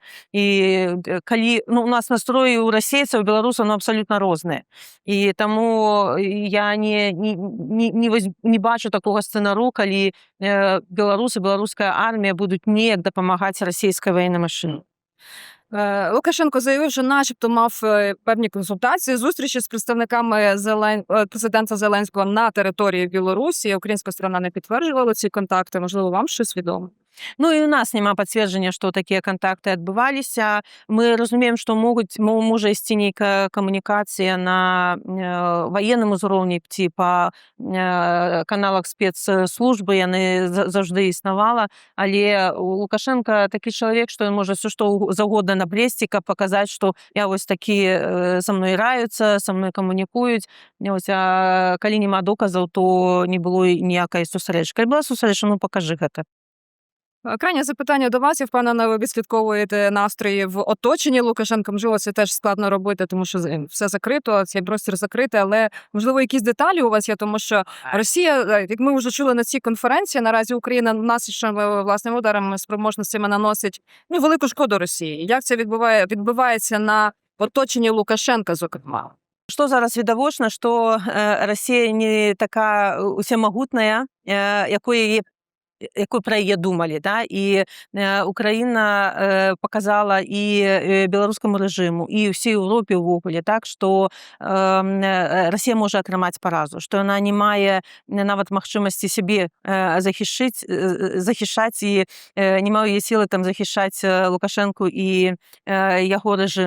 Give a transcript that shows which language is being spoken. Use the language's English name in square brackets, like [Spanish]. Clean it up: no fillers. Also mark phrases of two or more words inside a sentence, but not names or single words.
[Belarusian] І калі у нас настроі ў расейцаў, беларусаў абсалютна розныя. І таму я не бачу такога сцэнару, калі беларусы, беларуская армія будуць неяк дапамагаць расійскай военнай машыне. [Ukrainian] Лукашенко заявив, що начебто мав певні консультації, зустрічі з представниками президента Зеленського на території Білорусі. Українська сторона не підтверджувала ці контакти. Можливо, вам щось відомо? [Belarusian] Ну і у нас няма пацверджання, што такія кантакты адбываліся. Мы разумеем, што можа ісці нейкая камунікацыя на ваенным узроўні ці па каналах спецслужбы, яны заўжды існавала, але Лукашенко такі чалавек, што ён можа ўсё што заўгодна наплесці, каб паказаць, што я вось такі са мной раюцца, са мной камунікуюць. А калі няма доказаў, то не было ніякай сустрэчы. Калі была сустрэча, ну пакажы гэта. [Ukrainian] Крайнє запитання до вас. Я впевнена, ви відслідковуєте настрої в оточенні Лукашенка. Можливо, це теж складно робити, тому що все закрито, цей простір закритий, але, можливо, якісь деталі у вас є, тому що Росія, як ми вже чули на цій конференції, наразі Україна наслідчими власними ударами, спроможностями наносить велику шкоду Росії. Як це відбувається на оточенні Лукашенка, зокрема? [Belarusian] Што зараз відавочна, што Расія не така усемагутная, якой пра яе думалі, да? І Украіна показала і беларускаму рэжыму, і ўсей Еўропе ўвогуле, так, што Расія можа атрымаць паразу, што яна не мае нават магчымасці сябе захішаць і не мае сілы там захішаць Лукашэнку і яго рэжым.